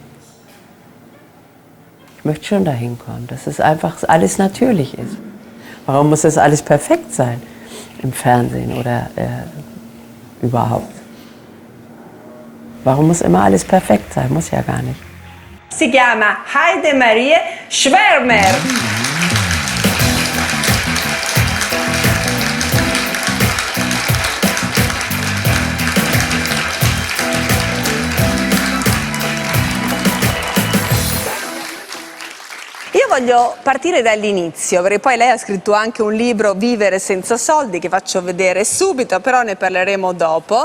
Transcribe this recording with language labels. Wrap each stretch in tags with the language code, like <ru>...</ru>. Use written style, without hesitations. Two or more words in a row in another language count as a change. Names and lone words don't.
<de>Ich möchte schon dahin kommen, dass es einfach alles natürlich ist. Warum muss das alles perfekt sein im Fernsehen oder überhaupt? Warum muss immer alles perfekt sein? Muss ja gar nicht.</de> <it>Si chiama Heidemarie Schwärmer. Io voglio partire dall'inizio, perché poi lei ha scritto anche un libro, Vivere senza soldi, che faccio vedere subito, però ne parleremo dopo.</it>